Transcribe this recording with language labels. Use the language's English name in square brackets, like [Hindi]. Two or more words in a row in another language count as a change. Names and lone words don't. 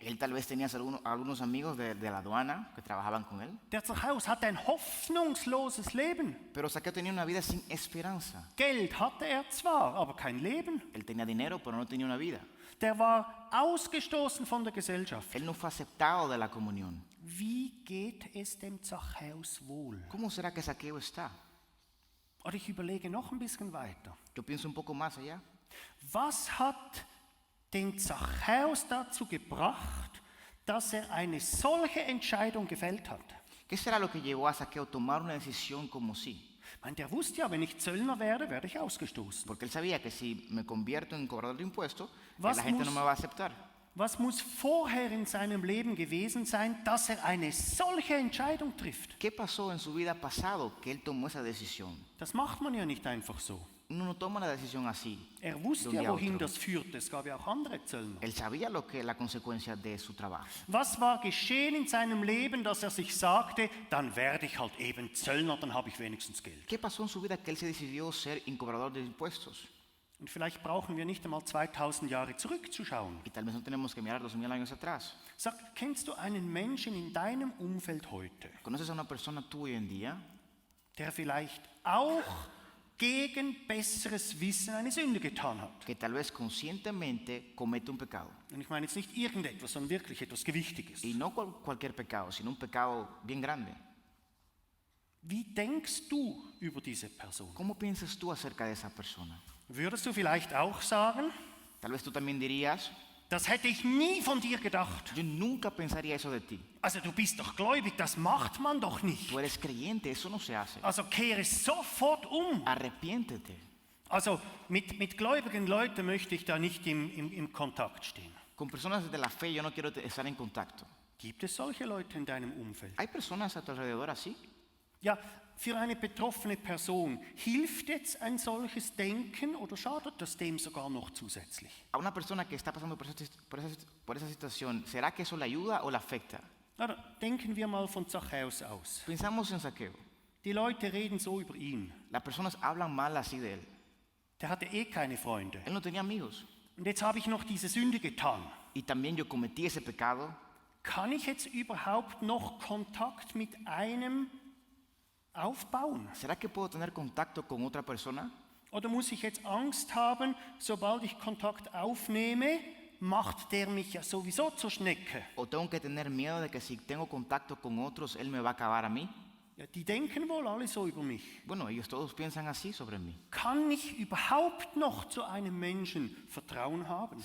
[Spanish] Él tal vez tenía algunos amigos de la aduana que trabajaban con él. [German] Der Zachäus hatte ein hoffnungsloses Leben. [Spanish] Pero Zaqueo tenía una vida sin esperanza. [German] Geld hatte er zwar, aber kein Leben. [Spanish] Él tenía dinero, pero no tenía una vida. [German] Der war ausgestoßen von der Gesellschaft. [Spanish] Él no fue aceptado de la comunión. [German] Wie geht es dem Zachäus wohl? [Spanish] ¿Cómo será que Zaqueo está? [German] Oder ich überlege noch ein bisschen weiter. [Spanish] Yo pienso un poco más allá. [German] Was hat den Zachäus dazu gebracht, dass er eine solche Entscheidung gefällt hat? [Spanish] ¿Qué será lo que llevó a Zaqueo a tomar una decisión como sí? [German] Ich meine, der wusste ja, wenn ich Zöllner werde, werde ich ausgestoßen. [Spanish] Porque él sabía que si me convierto en cobrador de impuestos, [German] Was [Spanish] la gente no [German] muss- [Spanish] me va a aceptar. [German] Was muss vorher in seinem Leben gewesen sein, dass er eine solche Entscheidung trifft? [Spanish] ¿Qué pasó en su vida pasado que él tomó esa decisión? [German] Das macht man ja nicht einfach so. [Spanish] Uno no toma una decisión así. [German] Er wusste [Spanish] de un [German] ja, [Spanish] día a [German] wohin [Spanish] otro. [German] das führt. Es gab ja auch andere Zöllner. [Spanish] Él sabía la consecuencia de su trabajo. [German] Was war geschehen in seinem Leben, dass er sich sagte, dann werde ich halt eben Zöllner, dann habe ich wenigstens Geld. [Spanish] ¿Qué pasó en su vida que él se decidió ser cobrador de impuestos? [German] Und vielleicht brauchen wir nicht einmal 2000 Jahre zurückzuschauen. [Spanish] Y tal vez no tenemos que mirar 2000 años atrás. [German] Sag, kennst du einen Menschen in deinem Umfeld heute, [Spanish] ¿Conoces a una persona tú hoy en día [German] der vielleicht auch gegen besseres Wissen eine Sünde getan hat? [Spanish] que tal vez conscientemente comete un pecado? [German] Und ich meine jetzt nicht irgendetwas, sondern wirklich etwas Gewichtiges. [Spanish] Y no cualquier pecado, sino un pecado bien grande. [German] Wie denkst du über diese Person? [Spanish] ¿Cómo piensas tú acerca de esa persona? [German] Würdest du vielleicht auch sagen, [Spanish] Tal vez tú también dirías, [German] das hätte ich nie von dir gedacht. [Spanish] yo nunca pensaría eso de ti. [German] Also du bist doch gläubig, das macht man doch nicht. [Spanish] Tú eres creyente, eso no se hace. [German] Also kehre sofort um. [Spanish] Arrepiéntete. [German] Also mit gläubigen Leuten möchte ich da nicht im Kontakt stehen. [Spanish] Con personas de la fe yo no quiero estar en contacto. [German] Gibt es solche Leute in deinem Umfeld? [Spanish] ¿Hay personas a tu alrededor así? [German] Ja, für eine betroffene Person hilft jetzt ein solches Denken oder schadet das dem sogar noch zusätzlich? [Spanish] A una persona que está pasando por esa situación, ¿será que eso le ayuda o le afecta? [German] Na, denken wir mal von Zachäus aus. [Spanish] Pensamos en Zaqueo. [German] Die Leute reden so über ihn. [Spanish] Las personas hablan mal así de él. [German] Der hatte eh keine Freunde. [Spanish] Él no tenía amigos. [German] Und jetzt habe ich noch diese Sünde getan. [Spanish] Y también yo cometí ese pecado. [German] Kann ich jetzt überhaupt noch Kontakt mit einem aufbauen? [Spanish] ¿Será que puedo tener contacto con otra persona? [German] Oder muss ich jetzt Angst haben, sobald ich Kontakt aufnehme, macht der mich ja sowieso zur Schnecke. [Spanish] ¿O tengo que tener miedo de que si tengo contacto con otros, Él me va a acabar a mí? [German] Ja, die denken wohl alle so über mich. [Spanish] Bueno, ellos todos piensan así sobre mí. [German] Kann ich überhaupt noch zu einem Menschen Vertrauen haben?